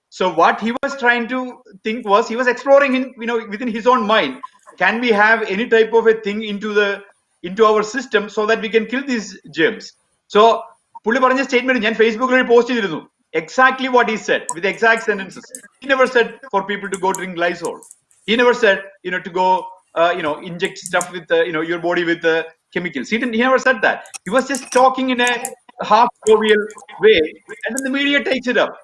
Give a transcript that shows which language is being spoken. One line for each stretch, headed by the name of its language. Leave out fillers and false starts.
English: So what he was trying to think was, he was exploring within his own mind, can we have any type of a thing into our system so that we can kill these germs.
Malayalam: So പുള്ളി പറഞ്ഞ statement ഞാൻ ഫേസ്ബുക്കിൽ post ചെയ്തിരുന്നു.
English: Exactly what he said with exact sentences. He never said for people to go drink Lysol. He never said to go inject stuff with your body with chemicals. He never said that. He was just talking in a half jovial way, and then the media takes it up.